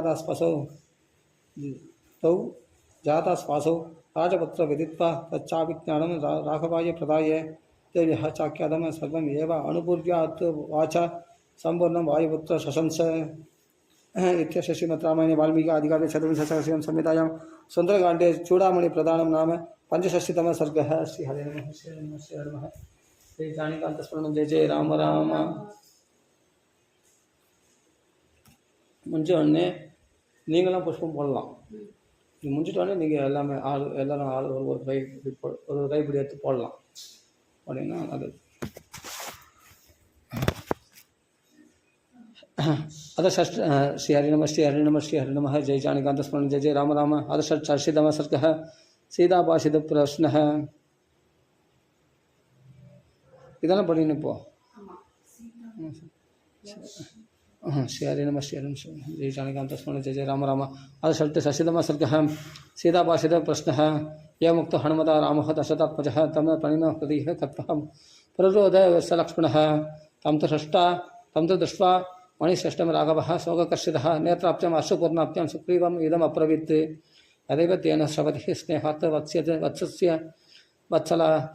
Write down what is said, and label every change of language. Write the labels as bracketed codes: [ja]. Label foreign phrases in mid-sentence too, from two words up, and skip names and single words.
[sa] जातास्पासौ राजपुत्र विदित्वा तच्चाभिज्ञानं राघवाय प्रदाय देव्यः चाख्यातं सर्वम् एव अनुपूर्व्यात् वाचा सम्पूर्णं वायुपुत्र शशंस इत्यस्य श्रीमद्रामायणे वाल्मीकि आदिकाव्ये चतुर्विंशतितम संहितायां सुन्दरकाण्डे चूडामणि प्रदानं नाम पंचषष्टितमः सर्गः। श्री हरे नमः श्री हरे नमः श्री हरे नमः श्री जानिकान्तस्मरणं जय जय राम राम। [ta] முடிஞ்சோடனே நீங்களாம் புஷ்பம் போடலாம். இது முடிஞ்சிட்டோடனே நீங்கள் எல்லாமே எல்லோரும் ஒரு கைப்பிடி எடுத்து போடலாம் அப்படின்னா அது [sa] अथ षष्ठ श्री हरि नमः श्री हरि नमः श्री हरि नमः जय जानिकान्तस्मरणं जय जय राम राम। अथ षष्ठीतमः सर्गः सीताभाषितप्रश्नः। [ta] இதெல்லாம் படிக்கணும் இப்போ. [sa] श्री हरि नमः श्री हरि नमः जय जानिकान्तस्मरणं जय जय राम राम। अथ षष्ठीतमः सर्गः सीताभाषितप्रश्नः। एवमुक्तो हनुमता रामः दशरथात्मजः तं प्रणिनः प्रदीः कृत्वा प्ररोदय सलक्ष्मणः तं तु दृष्ट्वा मणिश्रेष्ठं राघवः शोककर्षितः नेत्राब्जम् अश्रुपूर्णाब्जं सुग्रीवम् इदम् अब्रवीत् तदेव तेन श्रवतिः स्नेहात् वत्सस्य वत्सल